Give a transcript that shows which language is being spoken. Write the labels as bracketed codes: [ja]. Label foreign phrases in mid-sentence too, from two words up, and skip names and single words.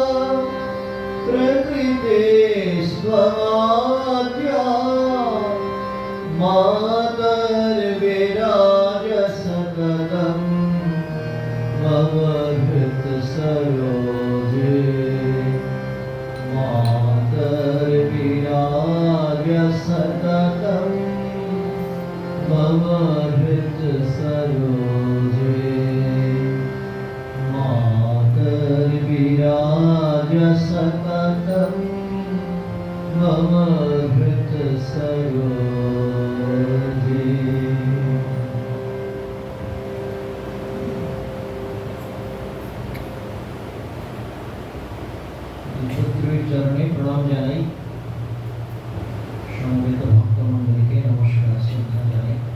[sa] प्रकृते स्वमाद्या मातर्विराज सततं मम हृत्सरोजे मातर्विराज सततं मम हृत्सरोजे मातर्विराज सततं मम हृत्सरोजे। [bn] চরণে প্রণাম জানাই, সমবেত ভক্তমণ্ডলীকে নমস্কার শ্রদ্ধা জানাই।